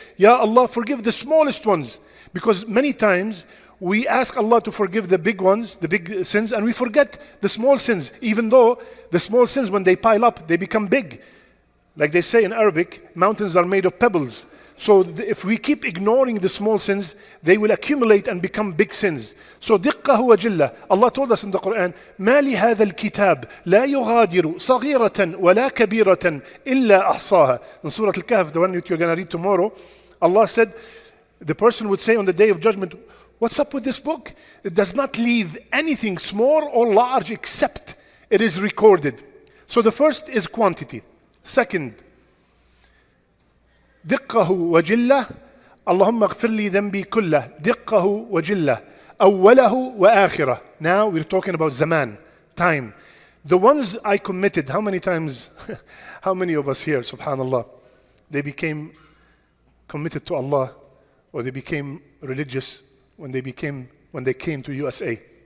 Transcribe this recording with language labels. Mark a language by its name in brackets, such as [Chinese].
[English] Ya Allah, forgive the smallest ones. Because many times we ask Allah to forgive the big ones, the big sins, and we forget the small sins. Even though the small sins, when they pile up, they become big. Like they say in Arabic, mountains are made of pebbles. So if we keep ignoring the small sins, they will accumulate and become big sins. [Arabic] So diqqahu wa jillah. [English] Allah told us in the Quran, [Arabic] ما لهذا الكتاب لا يغادر صغيرة ولا كبيرة إلا أحصاها. [English] In Surah Al-Kahf, the one that you're going to read tomorrow, Allah said, the person would say on the day of judgment, what's up with this book? It does not leave anything small or large except it is recorded. So the first is quantity. [Arabic] Second, دقه وجله اللهم اغفر لي ذنبي كله دقه وجله أوله وآخره. [English] Now we're talking about zaman, time. The ones I committed, how many times, how many of us here, subhanallah, they became committed to Allah or they became religious when they came to USA?